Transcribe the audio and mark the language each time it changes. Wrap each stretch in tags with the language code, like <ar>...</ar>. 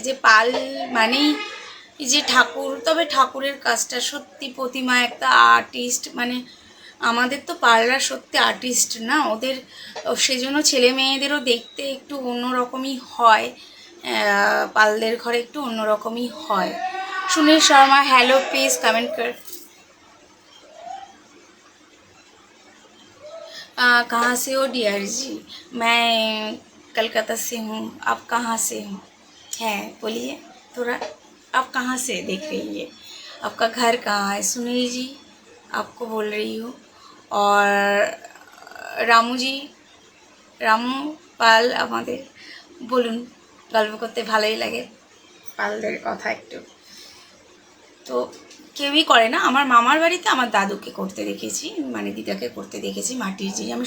<bn>যে পাল মানেই যে ঠাকুর, তবে ঠাকুরের কাজটা সত্যি, প্রতিমা একটা আর্টিস্ট, মানে আমাদের তো পার্লার সত্যি আর্টিস্ট না ওদের, সেজন্য ছেলে মেয়েদেরও দেখতে একটু অন্যরকমই হয়, পালদের ঘরে একটু অন্যরকমই হয়।</bn> <hi>Sunil Sharma hello, please comment कर। कहाँ से हो डियर जी? मैं कलकत्ता से हूँ। आप कहाँ से हो? है बोलिए थोड़ा, आप कहाँ से देख रही है? आपका घर कहाँ है? सुनील जी आपको बोल रही हूँ।</hi> <bn>और রামু জি, রামু পাল আমাদের, বলুন, গল্প করতে ভালোই লাগে পালদের কথা একটু। তো কেউই করে না, আমার মামার বাড়িতে আমার দাদুকে করতে দেখেছি, মানে দিদাকে করতে দেখেছি মাটির জিনিস।</bn>